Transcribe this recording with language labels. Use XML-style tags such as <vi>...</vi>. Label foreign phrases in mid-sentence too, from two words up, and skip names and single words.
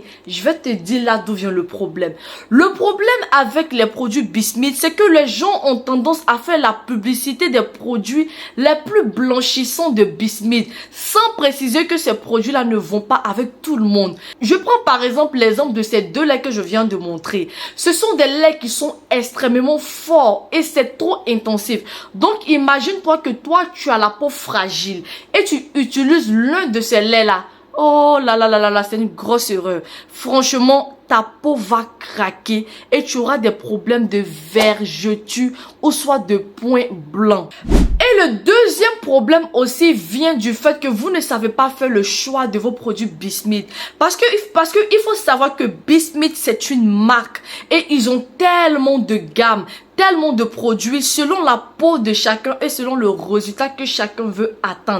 <fr>Je vais te dire là d'où vient le problème. Le problème avec les produits Bismuth, c'est que les gens ont tendance à faire la publicité des produits les plus blanchissants de Bismuth, sans préciser que ces produits-là ne vont pas avec tout le monde. Je prends par exemple l'exemple de ces deux laits que je viens de montrer. Ce sont des laits qui sont extrêmement forts et c'est trop intensif. Donc imagine-toi que toi tu as la peau fragile et tu utilises l'un de ces laits-là. Oh là là là là là, c'est une grosse erreur. Franchement, ta peau va craquer et tu auras des problèmes de vergetures ou soit de points blancs. Et le deuxième problème aussi vient du fait que vous ne savez pas faire le choix de vos produits Bismuth. Parce que il faut savoir que Bismuth c'est une marque et ils ont tellement de gammes, tellement de produits selon la peau de chacun et selon le résultat que chacun veut atteindre.</fr>